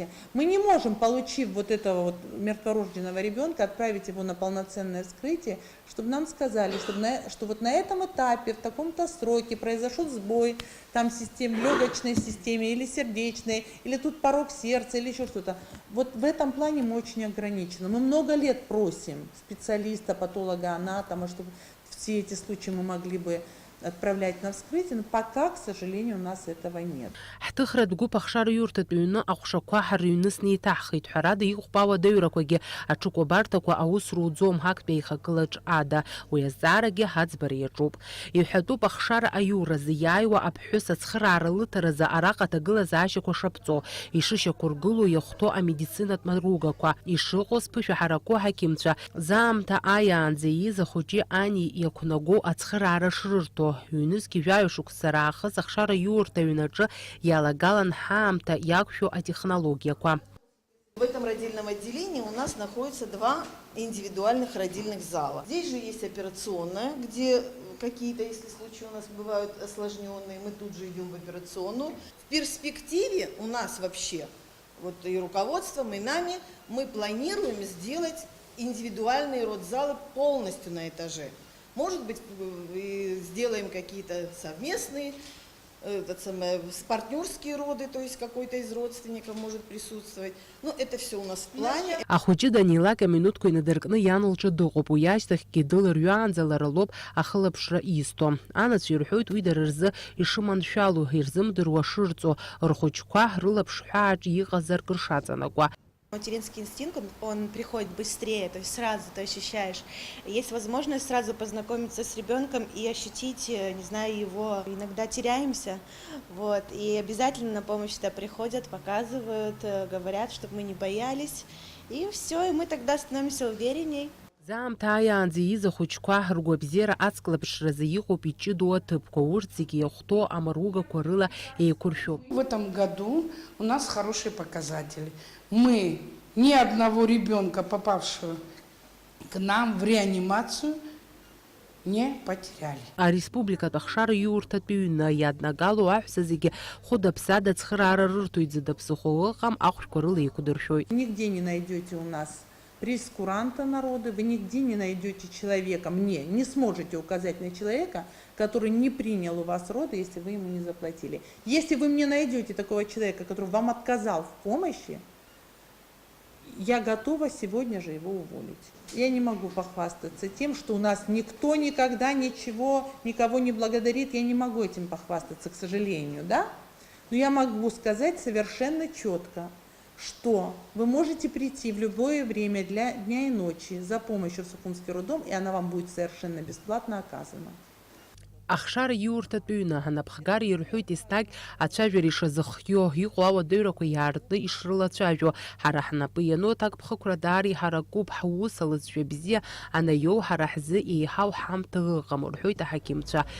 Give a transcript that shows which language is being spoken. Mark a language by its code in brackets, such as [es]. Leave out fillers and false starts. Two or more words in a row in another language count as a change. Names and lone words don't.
[ru] Мы не можем, получив вот этого вот мертворожденного ребенка, отправить его на полноценное вскрытие, чтобы нам сказали, что вот на этом этапе, в таком-то сроке произошел сбой там в легочной системе или сердечной, или тут порог сердца, или еще что-то. Вот в этом плане мы очень ограничены. Мы много лет просим специалиста, патолога, анатома, чтобы все эти случаи мы могли бы отправлять на вскрытие, но пока, к сожалению, у нас этого нет. [ab] Ҳҭыхра дгәуп ахшара иурҭатә ҩны аҟәшақәа ҳарыҩнысны иҭаҳхит. Ҳәарада иӷәпа ауадаҩрақәагьы аҽыкәабарҭақәа аус руӡом ҳактәи аихагылаҿ ада. Уи азҵаарагьы ҳаӡбара иаҿуп. Иҳәатәуп ахшара аиуразы иааиуа аԥҳәыс ацхыраара лыҭаразы араҟа аҭагылазаашьақәа шаԥҵо, ишышьақәыргыло иахәҭоу амедицинатә маругақәа, ишыҟоу зԥышәаҳарақәоу аҳақьымцәа, заамҭа ааиаанӡа ииз ахәыҷи ани иақәнагоу ацхыраара шрырҭо. Ҩнызқьи жәаҩа шықәса раахыс ахшара иурҭа ҩнаҿы иалагалан ҳаамҭа иақәшәо атехнологиақәа. [ru] В этом родильном отделении у нас находится 2 индивидуальных родильных зала. Здесь же есть операционная, где какие-то, если случаи у нас бывают осложненные, мы тут же идем в операционную. В перспективе у нас вообще, вот и руководством, и нами, мы планируем сделать индивидуальные родзалы полностью на этаже. Может быть, сделаем какие-то совместные, партнерские роды, то есть какой-то из родственников может присутствовать. Но это все у нас в плане. [ab] Ахәыҷы данилак аминуҭқәа инадыркны иан лҿы дыҟоуп. Уи ашьҭахьгьы дылырҩаанӡа лара лоуп ахылаԥшра изҭо. Анацәа ирҳәоит уи дара рзы ишыманшәало, ирзымдыруа шырҵо, рхәыҷқәа рылаԥш ҳәааҿ иҟазар ршаҵанакуа. [ru] Материнский инстинкт, он приходит быстрее, то есть сразу ты ощущаешь. Есть возможность сразу познакомиться с ребенком и ощутить, не знаю, его. Иногда теряемся, вот, и обязательно на помощь сюда приходят, показывают, говорят, чтобы мы не боялись. И все, и мы тогда становимся уверенней. [ab] Заамҭа ааиаанӡа ииз ахәыҷқәа ргәабзиара ацклаԥшразы иҟоуп иҷыдоу аҭыԥқәа, урҭ зегьы иахәҭоу амаругақәа рыла еиқәыршәоуп. [ru] В этом году у нас хорошие показатели. Мы ни одного ребенка, попавшего к нам в реанимацию, не потеряли. [ab] Ареспубликатә ахшара иурҭатә ҩны иаднагалоу аҳәса зегьы хәыда-ԥсада ацхыраара рырҭоит, зыда-ԥсыхәа ыҟам, ахәшәқәа рыла еиқәдыршәоит. [ru] Нигде не найдете у нас прейскуранта народа, вы нигде не найдете человека, не сможете указать на человека, который не принял у вас роды, если вы ему не заплатили. Если вы мне найдете такого человека, который вам отказал в помощи, я готова сегодня же его уволить. Я не могу похвастаться тем, что у нас никто никогда никого не благодарит. Я не могу этим похвастаться, к сожалению, да? Но я могу сказать совершенно четко, что вы можете прийти в любое время дня и ночи за помощью в Сухумский роддом, и она вам будет совершенно бесплатно оказана. [ab] Ахшара иурҭатә ҩны ҳанапхгара ирҳәоит еснагь ацәажәара ишазыхио, иҟоу ауадаҩрақәа иаартны ишрылацәажәо. Ҳара ҳнапы иану аҭакԥхықәра даара иҳаракуп, ҳус алызшәа бзиа анаиоу ҳара ҳзы еиҳау ҳамҭа ыҟам, рҳәоит аҳақьымцәа.